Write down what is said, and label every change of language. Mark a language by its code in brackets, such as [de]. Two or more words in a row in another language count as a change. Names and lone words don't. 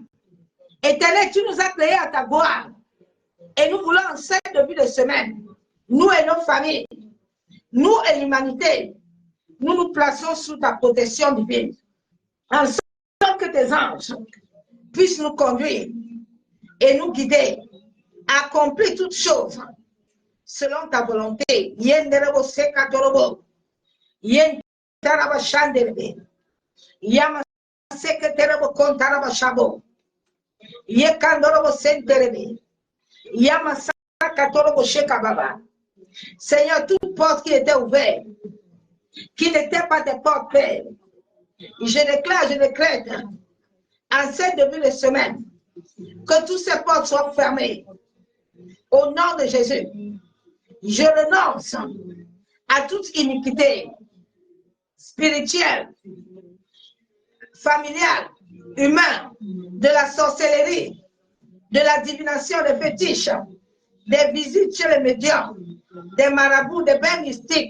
[fr] Éternel, tu nous as créés à ta gloire et nous voulons en cette début de semaine, nous et nos familles, nous et l'humanité, nous nous plaçons sous ta protection divine, en sorte que tes anges puissent nous conduire et nous guider à accomplir toutes choses selon ta volonté. Yenderebo sekatorobo, yentaraba shanderebe, yama seketerebo kontaraba shabo, yekandorobo senterebe, yama sakatorobo shekababa. Seigneur, toute porte qui était ouverte, qui n'était pas des portes, Père, je décrète en cette début de semaine que toutes ces portes soient fermées au nom de Jésus. Je renonce à toute iniquité spirituelle, familiale, humaine, de la sorcellerie, de la divination, des fétiches, des visites chez les médiums, des marabouts, des bains mystiques.